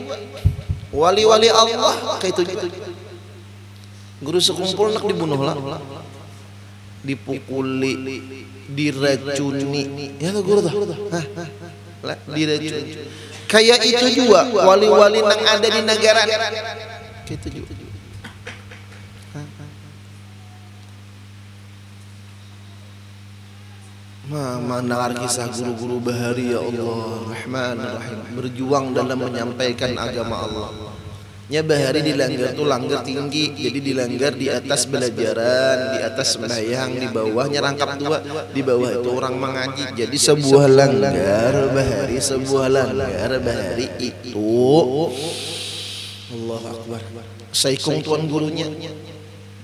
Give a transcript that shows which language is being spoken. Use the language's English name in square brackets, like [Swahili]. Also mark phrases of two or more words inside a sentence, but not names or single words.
[Banjar] Wali-wali Allah kayak itu. Guru sekumpul nak dibunuh lah, dipukuli, diracuni, ya guru tuh, diracuni. [Indonesian] Kayak itu juga wali-wali yang ada di negara, kayak itu juga. Mendengar kisah guru-guru bahari, ya Allah Rahman Rahim, berjuang dalam menyampaikan agama Allah. [Banjar] Nya bahari dilanggar tuh langgar tinggi, jadi dilanggar di atas belajaran, di atas sembahyang, di bawahnya rangkap dua, di bawah itu orang mengaji. Jadi sebuah langgar bahari, sebuah langgar bahari itu [Arabic] الله أكبر, [Banjar] saikung tuan gurunya.